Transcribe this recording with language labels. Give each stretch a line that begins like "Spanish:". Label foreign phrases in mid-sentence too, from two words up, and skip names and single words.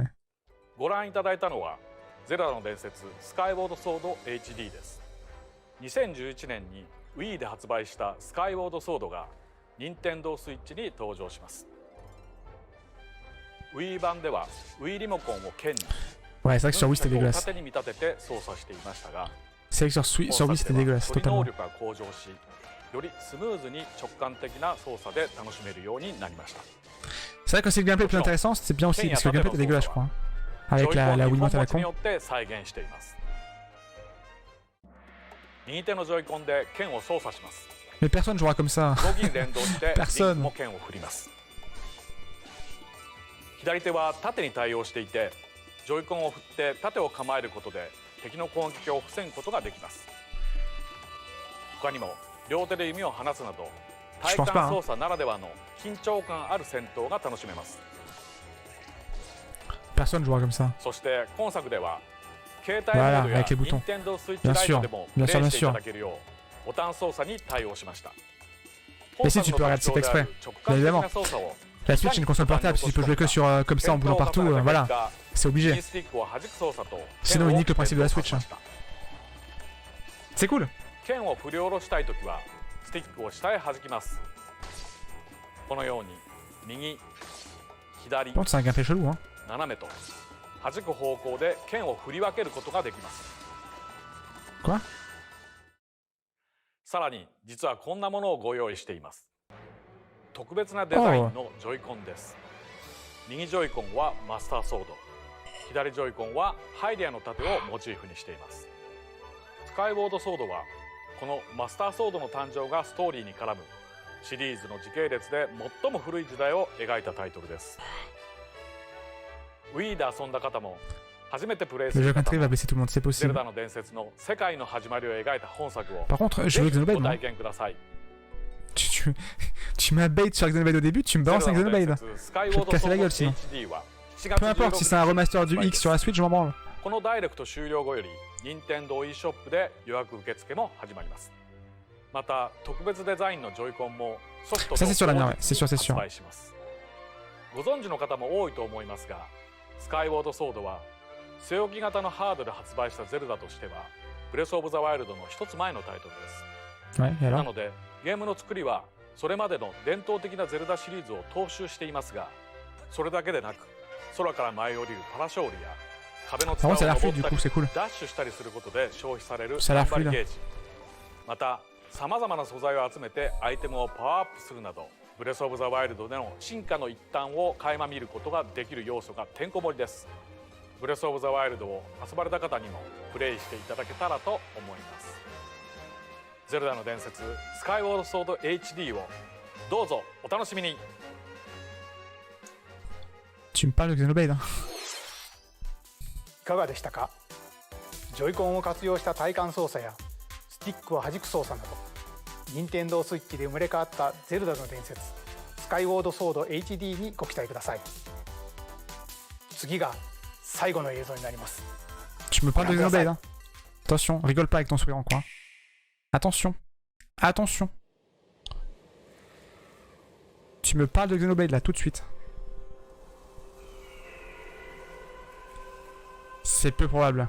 Japanese: ご覧いただいたのはゼルダの伝説スカイウォードソード HD です。2011年に Wii で発売したスカイウォードソードが任天堂スイッチに登場します。Wii 版では Wii リモコンを剣に
French: Ouais, c'est vrai que sur Wii c'était
Japanese: を
French: dégueulasse.
Japanese: 縦に見立てて操作していましたが、
French: C'est vrai que sur Wii c'était dégueulasse,
Japanese: 処理能
French: totalement.
Japanese: 力が向上し、よりスムーズに直感的な操作で楽しめるようになりました。
French: C'est vrai que c'est le gameplay le plus intéressant, c'est bien aussi, parce que le gameplay était dégueulasse, je crois. Avec la Wiimote à la
Japanese: ジョイコンに
French: con.
Japanese: よって再現しています。右手のジョイコンで剣を操作します。
French: Mais personne jouera comme ça.
Japanese: 動きに連動してリンク
French: Personne.
Japanese: も剣を振ります。左手は縦に対応していて、ジョイコンを振って縦を構えることで敵の攻撃を防ぐことができます。他にも両手で弓を離すなど体感操作ならではの緊張感ある戦闘が楽しめます。
French: Personne jouera comme ça.
Japanese: そして今作では携帯モードや
French: avec les boutons.
Japanese: Nintendo Switch Lite でもプレイ
French: Bien sûr, bien
Japanese: していた
French: sûr.
Japanese: だけるようボタン操作に対応しました。
French: Et si tu peux regarder, c'est fait exprès. Bien évidemment. La Switch est une console portable, si tu peux jouer que sur comme ça en bougeant partout, voilà. C'est obligé. Sinon, il nique le principe de la Switch. C'est cool.
Japanese: 剣を振り下ろしたいときはスティックを下へ弾きます。このように右、左、
French: Bon, c'est un gameplay chelou, hein.
Japanese: 斜めと弾く方向で剣を振り分けることができます。
French: Quoi?
Japanese: さらに実はこんなものをご用意しています。特別なデザインのジョイコンです。右ジョイコンはマスターソード、左ジョイコンはハイデアの盾をモチーフにしています。スカイウォードソードはこのマスターソードの誕生がストーリーに絡むシリーズの時系列で最も古い時代を描いたタイトルです。 Wii で遊んだ方も初めてプレイす
French: Le
Japanese: る
French: jeu
Japanese: 方
French: country
Japanese: も
French: va blesser tout le monde, c'est
Japanese: ゼル
French: possible.
Japanese: ダの伝説の世界の始まりを描いた本作を
French: Par contre, je
Japanese: ぜ
French: veux
Japanese: ひ
French: Xenoblade,
Japanese: ご
French: non?
Japanese: 体験ください。
French: Tu m'as bait sur Xenoblade au début, tu me balances un Xenoblade. Je vais te casser la gueule sinon. Peu importe si c'est un remaster du X sur la Switch, je m'en branle.
Japanese: このダイレクト終了後より任天堂 e ショップで予約受付も始まります。また特別デザインのジョイコンもソフトと
French: Ça c'est sur la mienne, ouais,
Japanese: 同
French: c'est
Japanese: 時
French: sûr,
Japanese: に
French: c'est sûr.
Japanese: 発売します。ご存知の方も多いと思いますが、スカイウォードソードは据え置き型のハードで発売したゼルダとしてはブレスオブザワイルドの一つ前のタイトルです。
French: Ouais, et
Japanese: な
French: alors?
Japanese: のでゲームの作りはそれまでの伝統的なゼルダシリーズを踏襲していますが、それだけでなく空から舞い降りるパラショールや壁の塚を
French: Par contre, ça a l'air
Japanese: 登
French: fluide
Japanese: った
French: du
Japanese: り
French: coup, c'est cool.
Japanese: ダッシュしたりすることで消費される
French: Ça a l'air
Japanese: 頑張り
French: fluide.
Japanese: ゲージ、またさまざまな素材を集めてアイテムをパワーアップするなどブレスオブザワイルドでの進化の一端を垣間見ることができる要素がてんこ盛りです。ブレスオブザワイルドを遊ばれた方にもプレイしていただけたらと思います。ゼルダの伝説スカイウォードソード HD をどうぞお楽しみに。
French: Tu me parles de Xenoblade, hein.
Japanese: いかがでしたか。ジョイコンを活用した体感操作やスティックを弾く操作など、任天堂スイッチで生まれ変わったゼルダの伝説スカイウォードソード HD にご期待ください。次が最後の映像になります。
French: Tu me parles de Xenoblade, hein. Attention, rigole pas avec ton sourire en coin. Attention, attention. Tu me parles de Xenoblade là tout de suite. C'est peu probable.